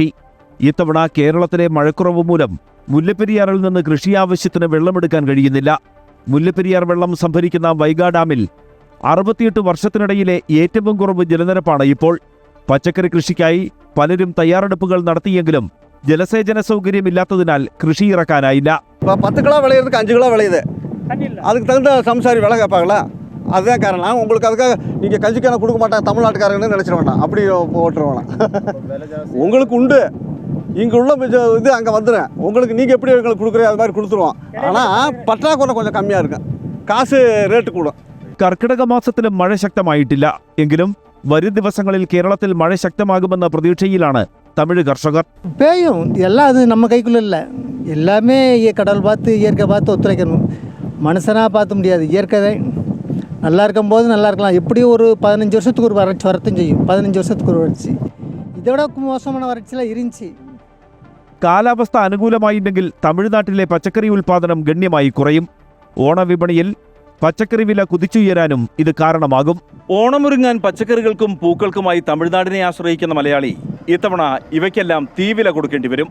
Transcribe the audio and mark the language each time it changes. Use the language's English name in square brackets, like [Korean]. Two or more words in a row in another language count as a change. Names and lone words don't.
[Malayalam] ഇത്തവണ കേരളത്തിലെ മഴക്കുറവ് മൂലം മുല്ലപ്പെരിയാറിൽ നിന്ന് കൃഷി ആവശ്യത്തിന് വെള്ളമെടുക്കാൻ കഴിയുന്നില്ല. മുല്ലപ്പെരിയാർ വെള്ളം സംഭരിക്കുന്ന വൈഗാ ഡാമിൽ 68 വർഷത്തിനിടയിലെ ഏറ്റവും കുറവ് ജലനിരപ്പാണ് ഇപ്പോൾ. പച്ചക്കറി കൃഷിക്കായി പലരും തയ്യാറെടുപ്പുകൾ നടത്തിയെങ്കിലും ജലസേചന സൗകര്യമില്ലാത്തതിനാൽ കൃഷി ഇറക്കാനായില്ല. [Tamil] 10 கிலோ விளையிறதுக்கு 5 கிலோ விளையுது. அதுக்கு தகுந்த சம்சாரி விலை கேட்பாங்களா? அதுதான் காரணம். உங்களுக்கு அதுக்காக நீங்கள் கஞ்சிக்கான கொடுக்க மாட்டாங்க தமிழ்நாட்டுக்காரங்கன்னு நினச்சிட வேண்டாம். அப்படி போட்டுருவாங்க. உங்களுக்கு உண்டு, இங்கே உள்ள இது அங்கே வந்துடும். உங்களுக்கு நீங்கள் எப்படி எங்களுக்கு கொடுக்குறீங்க அது மாதிரி கொடுத்துருவோம். ஆனால் பற்றாக்குறை கொஞ்சம் கம்மியாக இருக்கும், காசு ரேட்டு கூடும். [Malayalam] കർക്കിടക മാസത്തിലും മഴ ശക്തമായിട്ടില്ല. എങ്കിലും വരും ദിവസങ്ങളിൽ കേരളത്തിൽ മഴ ശക്തമാകുമെന്ന പ്രതീക്ഷയിലാണ് തമിഴ് കർഷകർ. [Tamil] பேயும் எல்லாம் அது நம்ம கைக்குள்ள இல்லை. எல்லாமே கடவுள் பார்த்து இயற்கை பார்த்து ஒத்துழைக்கணும். மனுஷனாக பார்த்து முடியாது. இயற்கை நல்லா இருக்கும்போது நல்லா இருக்கலாம். எப்படியும் ஒரு 15 வருஷத்துக்கு ஒரு வறட்சி வரத்தும் செய்யும். 15 வருஷத்துக்கு ஒரு வறட்சி. இதோட மோசமான வறட்சியெல்லாம் இருந்துச்சு. [Malayalam] കാലാവസ്ഥ അനുകൂലമായില്ലെങ്കിൽ തമിഴ്നാട്ടിലെ പച്ചക്കറി ഉൽപ്പാദനം ഗണ്യമായി കുറയും. ഓണവിപണിയിൽ പച്ചക്കറി വില കുതിച്ചുയരാനും ഇത് കാരണമാകും. ഓണമൊരുങ്ങാൻ പച്ചക്കറികൾക്കും പൂക്കൾക്കുമായി തമിഴ്നാടിനെ ആശ്രയിക്കുന്ന മലയാളി ഇത്തവണ ഇവയ്ക്കെല്ലാം തീവില കൊടുക്കേണ്ടി വരും.